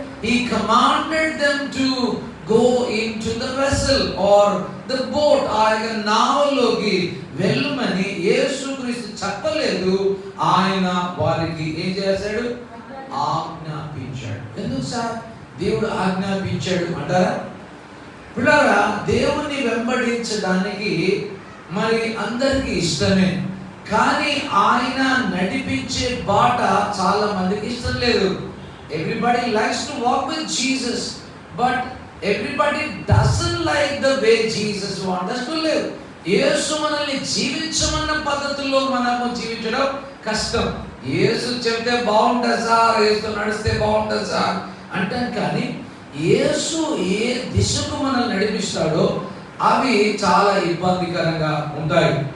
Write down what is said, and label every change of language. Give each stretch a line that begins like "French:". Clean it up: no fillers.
English: He commanded them to go into the vessel or the boat.
Telugu: ఆయన నావలోకి వెళ్ళమని యేసుక్రీస్తు చెప్పలేదు. ఆయన వారికి ఏం చేశాడు? ఆజ్ఞాపించాడు. ఎందుకు సార్ దేవుడు ఆజ్ఞాపించాడు అంటారా? పిల్లరా, దేవుణ్ణి వెంబడించడానికి మరి అందరికీ ఇష్టమే, కానీ ఆయన నడిపించే బాట చాలా మందికి ఇష్టం లేదు.
English: Everybody likes to walk with Jesus, but everybody doesn't like the way Jesus wants us to live.
Telugu: యేసు మనల్ని జీవించమన్న పద్ధతుల్లో మనము జీవించడం కష్టం. యేసు చెప్తే బాగుంటుంది సార్, యేసు నడిస్తే బాగుంటుంది సార్ అంటాం, కానీ యేసు ఏ దిశకు మనల్ని నడిపిస్తాడో అవి చాలా ఇబ్బందికరంగా ఉంటాయి.